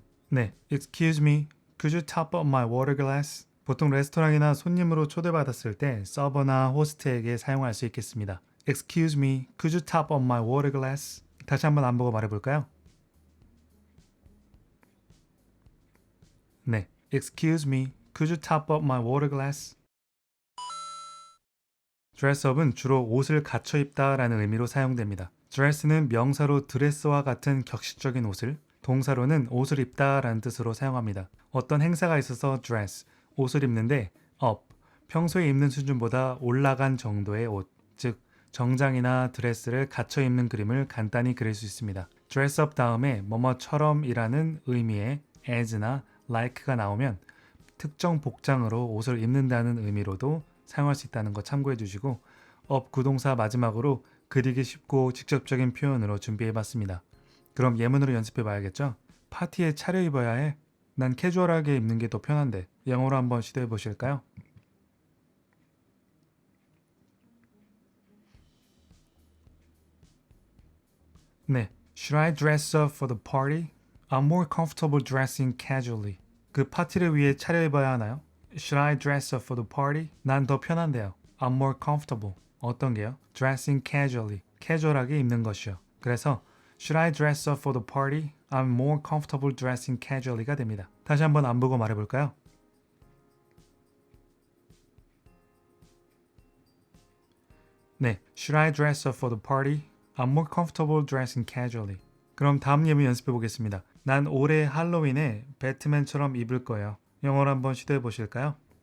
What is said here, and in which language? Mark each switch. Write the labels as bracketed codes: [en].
[en] 네, excuse me, could you top up my water glass? [ko] 보통 레스토랑이나 손님으로 초대받았을 때 서버나 호스트에게 사용할 수 있겠습니다. [en] Excuse me, could you top up my water glass? [ko] 다시 한번 안 보고 말해볼까요? [en] 네, excuse me, could you top up my water glass? [ko] dress up은 주로 옷을 갖춰 입다 라는 의미로 사용됩니다. dress는 명사로 드레스와 같은 격식적인 옷을, 동사로는 옷을 입다 라는 뜻으로 사용합니다. 어떤 행사가 있어서 dress, 옷을 입는데 up, 평소에 입는 수준보다 올라간 정도의 옷, 즉 정장이나 드레스를 갖춰 입는 그림을 간단히 그릴 수 있습니다. dress up 다음에 뭐뭐처럼 이라는 의미의 as나 like가 나오면 특정 복장으로 옷을 입는다는 의미로도 사용할 수 있다는 거 참고해 주시고 up 구동사 마지막으로 그리기 쉽고 직접적인 표현으로 준비해 봤습니다. 그럼 예문으로 연습해 봐야겠죠? 파티에 차려입어야 해? 난 캐주얼하게 입는 게 더 편한데 영어로 한번 시도해 보실까요? [en] 네, Should I dress up for the party? I'm more comfortable dressing casually. [ko] 그 파티를 위해 차려입어야 하나요? [en] Should I dress up for the party? [ko] 난 더 편한데요. [en] I'm more comfortable. [ko] 어떤 게요? [en] Dressing casually. [ko] 캐주얼하게 입는 것이요. 그래서 [en] Should I dress up for the party? I'm more comfortable dressing casually가 됩니다. [ko] 다시 한번 안 보고 말해볼까요? [en] 네, Should I dress up for the party? I'm more comfortable dressing casually. [ko] 그럼 다음 예문 연습해 보겠습니다. 난 올해 할로윈에 배트맨처럼 입을 거예요. 영어로 한번 시도해 보실까요?